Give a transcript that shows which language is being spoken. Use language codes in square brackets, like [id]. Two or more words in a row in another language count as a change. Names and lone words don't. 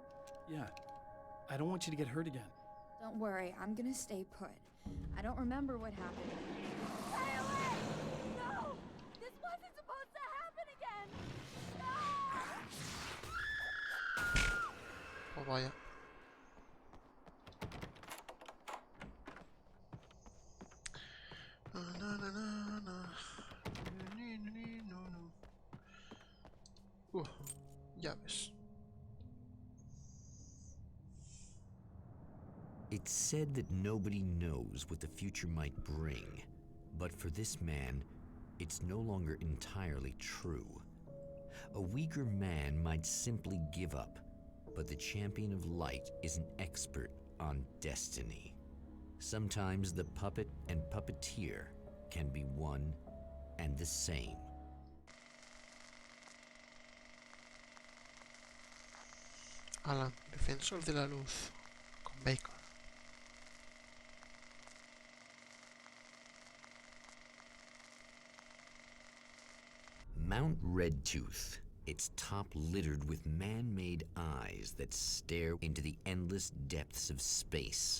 [en] Yeah. I don't want you to get hurt again. Don't worry, I'm gonna stay put. I don't remember what happened. Stay away! No! This wasn't supposed to happen again! No! Oh, vaya. Na, na, na, na. Llaves. It's said that nobody knows what the future might bring, but for this man, it's no longer entirely true. A weaker man might simply give up, but the champion of light is an expert on destiny. Sometimes the puppet and puppeteer can be one and the same. [es] Alan, defensor de la luz. Con bacon. [en] Mount Redtooth, its top littered with man-made eyes that stare into the endless depths of space.